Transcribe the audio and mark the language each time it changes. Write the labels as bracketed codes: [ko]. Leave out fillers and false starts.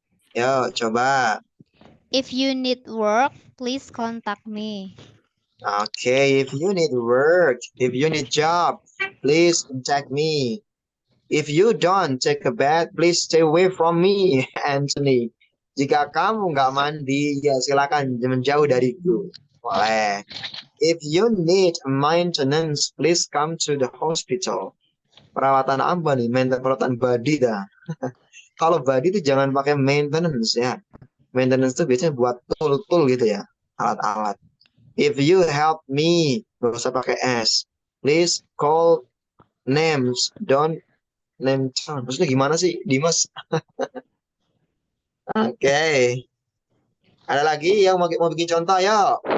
[id] Yo, coba. [en] If you need work, please contact me. Okay, if you need work, if you need job, please contact me. If you don't take a bath, please stay away from me, Anthony. [id] Jika kamu nggak mandi, ya silakan menjauh dariku. Boleh. [en] If you need maintenance, please come to the hospital. [id] Perawatan apa nih? Perawatan body dah. Kalau body itu jangan pakai maintenance ya. Maintenance itu biasanya buat tool-tool gitu ya, alat-alat. [en] If you help me, [id] gak usah pakai S. [en] Please call names, don't name town. [id] Maksudnya gimana sih, Dimas? Oke. Ada lagi yang mau bikin contoh, ya?